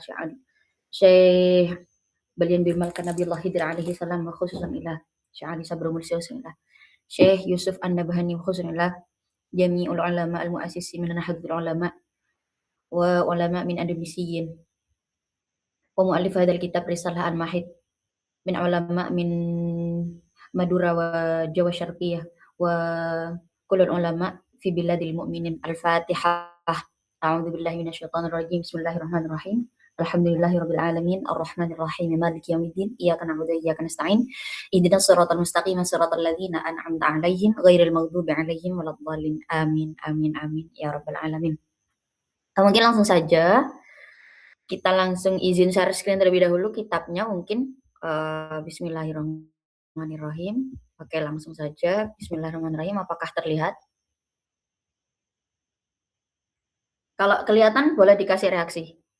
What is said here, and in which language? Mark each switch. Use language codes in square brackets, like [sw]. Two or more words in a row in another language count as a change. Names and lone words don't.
[ar] الشيخ بليان بن ملكان نبي الله خضر عليه السلام وخصوصا إلى الشيخ علي صبر المرسي إلى الشيخ يوسف النبهاني وخصوصا إلى جميع العلماء المؤسسين من نهضة العلماء وعلماء من إندونيسيين ومؤلف هذا الكتاب رسالة المحيض من علماء من مادورا وجاوة الشرقية وكل العلماء في بلاد المؤمنين. الفاتحة. أعوذ بالله من الشيطان الرجيم. بسم الله الرحمن الرحيم. الحمد لله رب العالمين الرحمن الرحيم مالك يوم الدين إياك نعبد وإياك نستعين اهدنا الصراط المستقيم صراط الذين أنعمت عليهم غير المغضوب عليهم ولا الضالين آمين آمين آمين يا رب العالمين. [id] Mungkin langsung saja kita langsung izin [en] share screen [id] terlebih dahulu kitabnya mungkin bismillahirrahmanirrahim. Oke, langsung saja bismillahirrahmanirrahim. Apakah terlihat? Kalau kelihatan boleh dikasih reaksi.